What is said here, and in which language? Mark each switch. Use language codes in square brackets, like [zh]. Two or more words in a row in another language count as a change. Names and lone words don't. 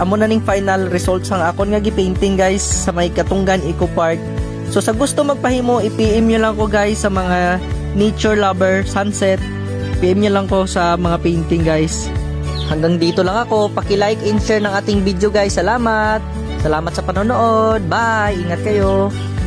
[hil] Amo na ning [en] final results [hil] ang akon nga gi-painting guys sa may Katunggan Eco Park. So sa gusto magpahimo, i-PM nyo lang ko guys sa mga [en] nature lover, [hil] sunset. PM nyo lang ko sa mga painting guys. [tl] Hanggang dito lang ako. Paki- [en] like and share [tl] ng ating video guys. Salamat. Salamat sa panonood. Bye. Ingat kayo.